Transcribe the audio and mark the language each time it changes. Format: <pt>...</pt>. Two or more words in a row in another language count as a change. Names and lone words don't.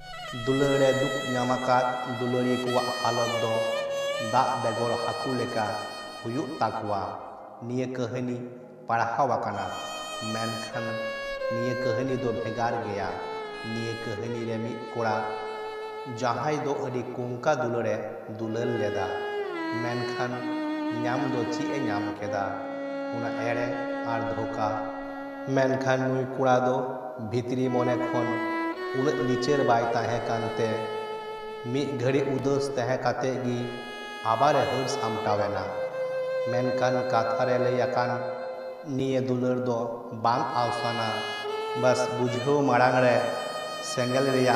<sat>दुलारे दुख नामाकात दुलारी कुआ हालत दो दा बेगोर हाकू लेका हुयुग ताकुआ निये कहानी पढ़ावाकाना मेनखान निये कहानी दो भेगार गया निये कहानी रे मिद कोड़ा जहाई दो अडी कुंका दुलारे दुलाल लेदा मेनखान नाम दो ची नाम केदा उना एड़े आर धोखा मेनखान नुई कोड़ा दो भितरी मने खन उनक नीचेर बाय ताहे कानते मिद घड़ी उदास ताहे काते गी आबार हर सामटावेना मेनखान काथा रे लैयाकान निये दुलार दो बांग आवसाना बस बुझाव मारांग रे सेंगेल रेया</sat>